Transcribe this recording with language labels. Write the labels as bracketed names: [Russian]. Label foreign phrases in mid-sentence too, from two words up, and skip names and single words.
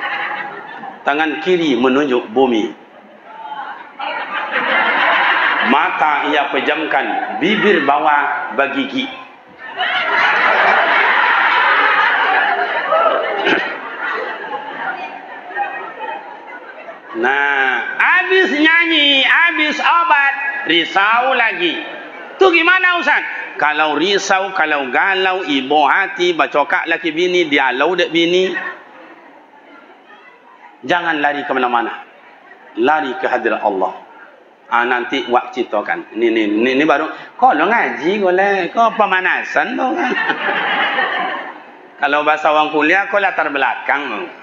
[Indonesian] Tangan kiri menunjuk bumi. Mata ia pejamkan, bibir bawah bergigi. Nah, habis nyanyi, habis obat, risau lagi. Tu gimana Ustaz? [Minangkabau] Kalau risau, kalau galau, ibu hati, bacokak laki bini, dialau dek bini. [Indonesian] Jangan lari ke mana-mana. Lari ke hadirat Allah. Nanti wak ceritakan. Ini baru. Kau lo ngaji boleh. Kau pemanasan tu kan. Kalau bahasa orang kuliah, kau latar belakang.